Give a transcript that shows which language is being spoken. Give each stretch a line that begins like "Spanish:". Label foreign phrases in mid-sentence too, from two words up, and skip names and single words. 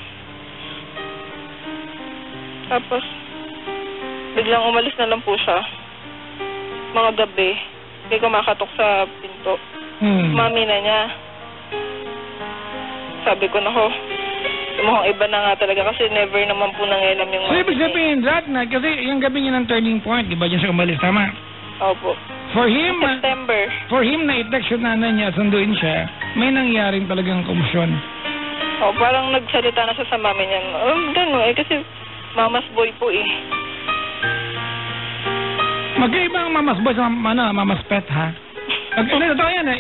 Filipino: Tapos, biglang umalis na lang po siya. Mga gabi. May kumakatok sa pinto. Mami na niya. Sabi ko, nako, mukhang iba na nga talaga kasi never naman po nangyayam yung So, ibig sabihin,
English: that night,
Filipino: kasi yung gabi niya ng turning point, di ba dyan siya umalis, tama? Opo.
English: For him,
Filipino: September. na i-text yung nanay niya, sunduin siya, may nangyaring talagang komosyon. Parang nagsalita na siya sa mami niya. Gano'n eh, kasi
English: mama's boy
Filipino: po eh. Magkaiba ang
English: mama's boy
Filipino: sa
English: mama's pet,
Filipino: ha? Totoo yan eh.